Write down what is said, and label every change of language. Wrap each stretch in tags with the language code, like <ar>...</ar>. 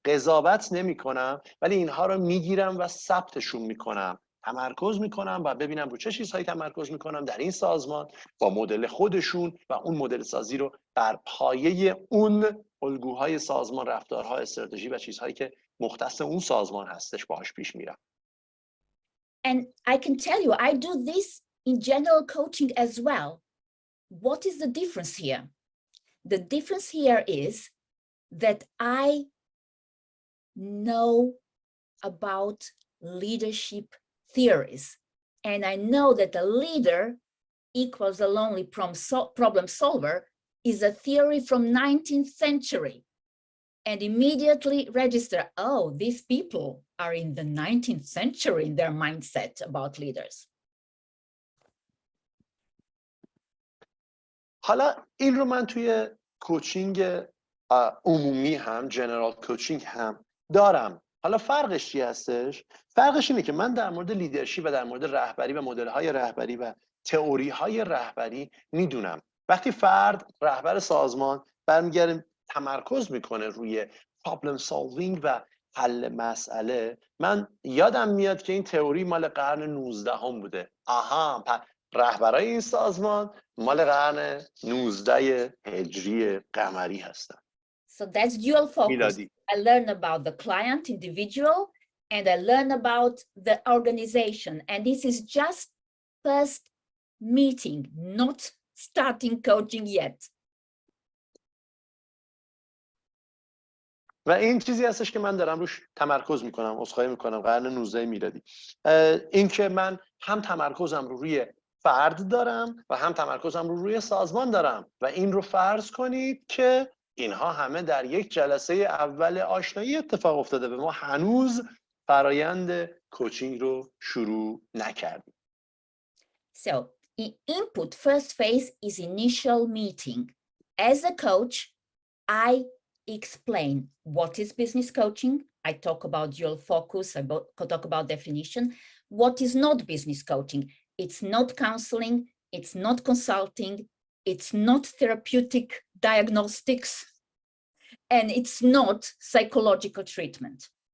<fa>قضاوت نمی کنم، ولی اینها رو میگیرم و ثبتشون میکنم، تمرکز میکنم و ببینم رو چه چیزهایی تمرکز میکنم در این سازمان با مدل خودشون و اون مدل سازی رو بر پایه اون الگوهای سازمان، رفتارها، استراتژی و چیزهایی که مختص اون سازمان هستش باهاش پیش میرم.</fa> <en>And I can tell you, I do this in general coaching as well. What is the difference here? The difference here is that I know about leadership theories, and I know that a leader equals a lonely problem solver is a theory from 19th century, and immediately register, oh, these people are in the 19th century in their mindset about leaders.</en> <fa>حالا این رو من توی کوچینگ عمومی هم، جنرال کوچینگ هم دارم. حالا فرقش چی هستش؟ فرقش اینه که من در مورد لیدرشپ و در مورد رهبری و مدل‌های رهبری و تئوری‌های رهبری میدونم. وقتی فرد، رهبر سازمان برمیگرده تمرکز میکنه روی پرابلم سولوینگ و حل مسئله، من یادم میاد که این تئوری مال قرن 19 هم بوده. آها، رهبرای این سازمان مال قرن 19 هجری قمری هستن.</fa> <en>So that's dual focus.</en> <fa>میلادی.</fa> <en>I learn about the client, individual, and I learn about the organization. And this is just first meeting, not starting coaching yet.</en> <fa>و این چیزی هستش که من دارم روش تمرکز میکنم، عذرخواهی میکنم، قرن 19 میلادی. این که من هم تمرکزم رو روی فرد دارم و هم تمرکزم رو روی سازمان دارم و این رو فرض کنید که اینها همه در یک جلسه اول آشنایی اتفاق افتاده و ما هنوز فرایند کوچینگ رو شروع نکردیم.</fa> <en>So, input first phase is initial meeting. As a coach, I explain what is business coaching. I talk about dual focus, I talk about definition. What is not business coaching? It's not counseling, it's not consulting, it's not therapeutic diagnostics, and it's not psychological treatment.</en>